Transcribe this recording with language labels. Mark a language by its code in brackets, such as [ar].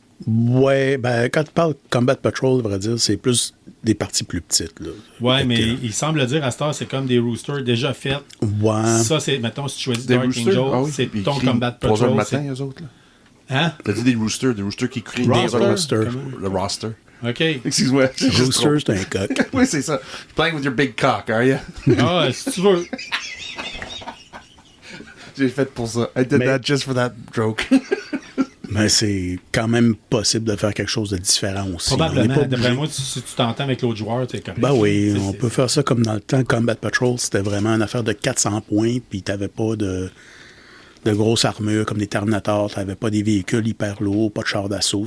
[fr] Ouais, ben quand tu parles Combat Patrol, à vrai dire, c'est plus des parties plus petites. Là. Ouais, mais il semble dire à cette heure, c'est comme des roosters déjà faits. Ouais. Ça, c'est, mettons, si tu choisis des Dark roosters? Angel, c'est ton Combat Patrol. 3 heures du matin, eux autres, là. Hein? T'as dit des roosters qui créent Roster. le roster. OK. Excuse-moi. Rooster, c'est un coq. Oui, c'est ça. [en] Playing with your big cock, are you? [fr] Ah, si tu veux. J'ai fait pour ça. [en] I did that just for that joke. [fr] Mais c'est quand même possible de faire quelque chose de différent aussi. Probablement. D'après moi, si tu t'entends avec l'autre joueur, c'est correct. Ben oui, on peut faire ça comme dans le temps. Combat Patrol, c'était vraiment une affaire de 400 points, puis t'avais pas de grosses armures comme des Terminators, t'avais pas des véhicules hyper lourds, pas de chars d'assaut.